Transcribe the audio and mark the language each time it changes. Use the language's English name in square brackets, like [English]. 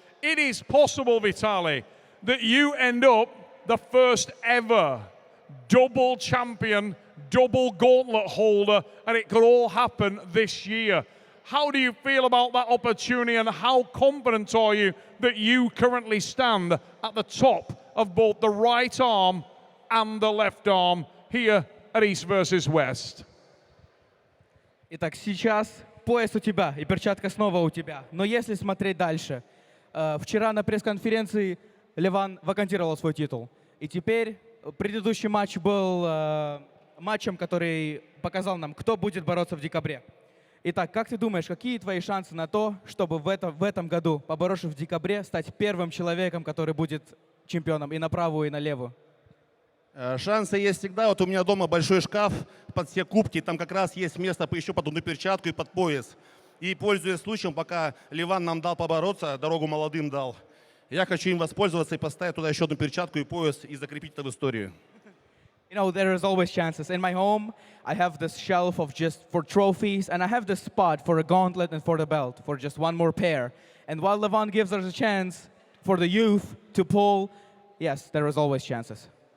[English] It is possible, Vitaly, that you end up the first ever double champion, double gauntlet holder, and it could all happen this year. How do you feel about that opportunity, and how confident are you that you currently stand at the top of both the right arm and the left arm here at East versus West? [Russian] Итак, сейчас пояс у тебя и перчатка снова у тебя. Но если смотреть дальше, вчера на пресс-конференции Леван вакантировал свой титул. И теперь предыдущий матч был матчем, который показал нам, кто будет бороться в декабре. Итак, как ты думаешь, какие твои шансы на то, чтобы в этом году, поборовшись в декабре, стать первым человеком, который будет чемпионом и на правую, и на левую? Шансы есть всегда. Вот у меня дома большой шкаф под все кубки, там как раз есть место еще под одну перчатку и под пояс. И, пользуясь случаем, пока Ливан нам дал побороться, дорогу молодым дал, я хочу им воспользоваться и поставить туда еще одну перчатку и пояс и закрепить это в историю. [English] You know, there is always chances. In my home, I have this shelf of just for trophies, and I have this spot for a gauntlet and for the belt, for just one more pair. And while Levon gives us a chance for the youth to pull, yes, there is always chances.